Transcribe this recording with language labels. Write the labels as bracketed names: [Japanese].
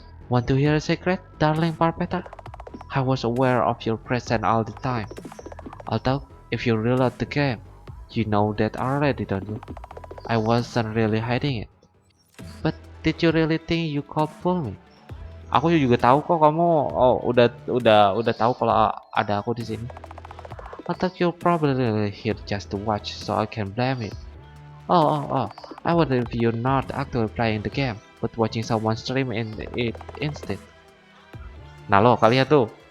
[English] Want to hear a secret, darling Barbetter? I was aware of your presence all the time. Although, if you reload the game, you know that already, don't you? I wasn't really hiding it. But did you really think you could fool me? [Indonesian] Aku juga tahu kok kamu udah tahu kalau ada aku di sini. [English] I thought you're probably here just to watch, so I can blame it. Oh. I wonder if you're not actually playing the game, but watching someone stream it instead. [Indonesian] Nah lo, kalian tuh.